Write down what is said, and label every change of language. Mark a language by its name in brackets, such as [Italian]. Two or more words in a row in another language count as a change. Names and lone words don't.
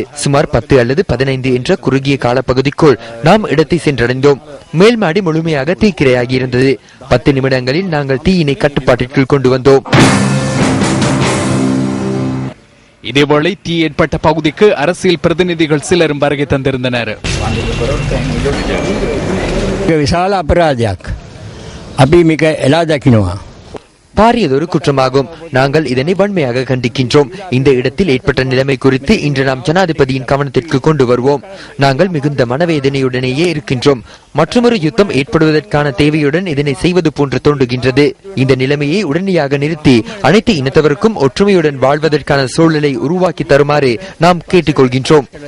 [Tamil] சுமார் 10 அல்லது 15 என்ற குறுகிய காலப்பகுதிக்குள் நாம் இடத்தை சென்றடைந்தோம். மேல் மாடி முழுமையாக தீக்கிரையாகி இருந்தது. 10 நிமிடங்களில் நாங்கள் தீயினை கட்டுப்பாட்டிற்குள் கொண்டு வந்தோம். இதேவேளை தீ ஏற்பட்ட பகுதிக்கு அரசியல் பிரதிநிதிகள் சிலரும் வருகை தந்திருந்தனர். [Sinhala] විශාල අපරාධයක් අපි මේක එලා දකිනවා. [Tamil] பாரியதொரு குற்றமாகும். நாங்கள் இதனை வன்மையாக கண்டிக்கின்றோம். இந்த இடத்தில் ஏற்பட்ட நிலைமை குறித்து இன்று நாம் ஜனாதிபதியின் கவனத்திற்கு கொண்டு வருவோம். நாங்கள் மிகுந்த மனவேதனையுடனேயே இருக்கின்றோம். மற்றொரு யுத்தம் ஏற்படுவதற்கான தேவையுடன் இதனை செய்வது போன்று தோன்றுகின்றது. இந்த நிலைமையை உடனடியாக நிறுத்தி அனைத்து இனத்தவருக்கும் ஒற்றுமையுடன் வாழ்வதற்கான சூழலை உருவாக்கி தருமாறு நாம் கேட்டுக்கொள்கின்றோம்.